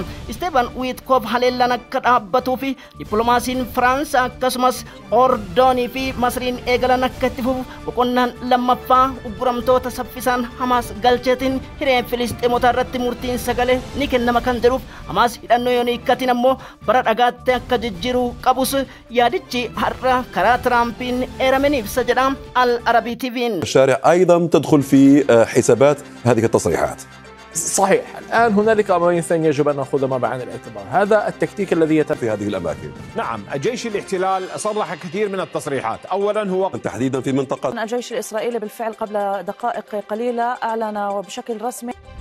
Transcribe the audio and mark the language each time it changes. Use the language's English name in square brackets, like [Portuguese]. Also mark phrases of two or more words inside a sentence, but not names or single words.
[Oromo] Steven Witkoff haleellaan akka dhaabbatuu fi dippiloomaasiin Firaans akkasumas Ordoonii fi Masriin eegalan akka itti fufu boqonnaan lammaffaa ugguramtoota saffisaan Hamaas galcheetiin hiree Filisxeemota irratti murtiin sagalee ni kennama kan jedhuuf Hamaas hidhannoo yoon hiikkatiin ammoo bara dhagaatti akka jijjiiruu qabus yaadichi har'a karaa Tiraampiin eerameen ibsa jedha Al-Arabii TV'n. [Arabic] الشارع أيضا تدخل في حسابات هذه التصريحات. صحيح. الآن هنالك أمرين ثانيين يجب أن نأخذهما بعين الاعتبار. هذا التكتيك الذي يتم في هذه الأماكن. نعم، جيش الاحتلال صرح كثير من التصريحات. أولا هو تحديدا في منطقة الجيش الإسرائيلي بالفعل قبل دقائق قليلة أعلن وبشكل رسمي